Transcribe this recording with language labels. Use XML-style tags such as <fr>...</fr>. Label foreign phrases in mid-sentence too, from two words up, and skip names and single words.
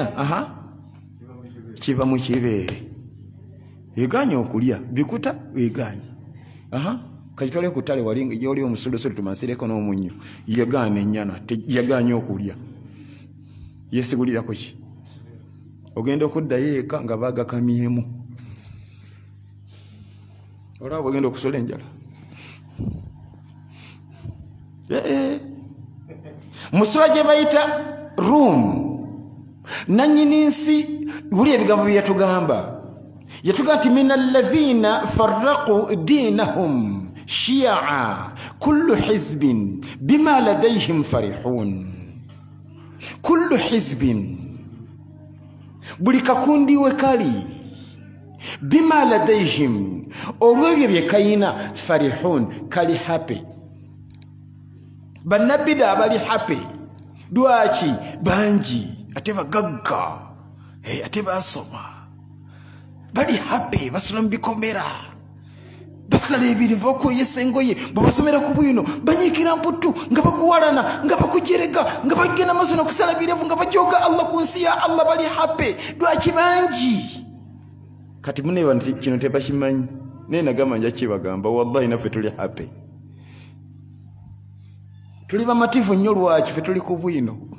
<lg>kiba mu kibeere eganye okulya bikuta eganye kagitwale ku ttale wali gyoli omusolosolo tumansireko n'omunnyo yegaana ennyana yaganye okulya yesigulirako ki ogenda okuddayo eka nga baagakamyemu olaba ogenda okusola enjala musula gye bayita Rum nannyini nsi wuli ebigambo bye yatugamba nti</lg> <ar>من الذين فرقوا دينهم شيعا كل حزب بما لديهم فرحون كل حزب</ar> <lg>buli kakundi we kali</lg> <ar>بما لديهم</ar> <lg>olwebyo bye kayina farihun kali happy bannabbi da bali happy dwaki bangi ate bagagga ate basoma bali happy basula mu bikomera basala ebiriva okweyesa engoye bwebasomera ku bwino banyiikira mputu nga bakuwalana nga bakujerega nga bagenda maaso n'okusala birevu nga bajoga Allah ku nsi ya Allah bali happy lwaki bangi kati muneeba nti kino tebakimanyi naye nagamba nja kibagamba wallahi naffe tuli happy tuli bamativu nnyo lwaki ffe tuli ku bwino</lg>